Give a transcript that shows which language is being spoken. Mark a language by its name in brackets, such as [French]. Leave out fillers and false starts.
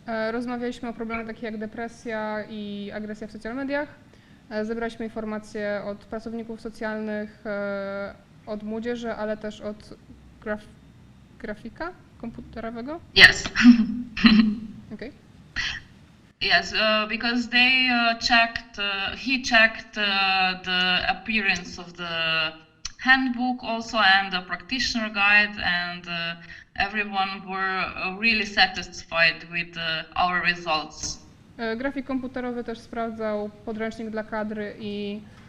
[Polish] Rozmawialiśmy o problemach takich jak depresja i agresja w social mediach. Zebraliśmy informacje od pracowników socjalnych, od młodzieży, ale też od grafika komputerowego. [English] Yes. Okay. Yes, because they he checked the appearance of the handbook also and the practitioner guide, and everyone were really satisfied with our results. [Polish] Grafik komputerowy też sprawdzał podręcznik dla kadry i